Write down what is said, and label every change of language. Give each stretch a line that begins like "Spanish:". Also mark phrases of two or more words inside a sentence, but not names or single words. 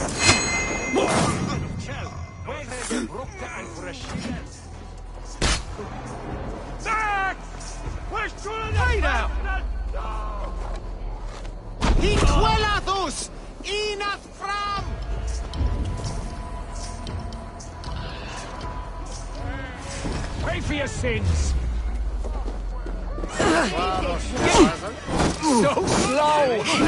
English: Kjell, where have you broke down for a shield? Zach! Where's Julian? Now! Hiquelathus! Inath fram! Pay for your sins! So slow!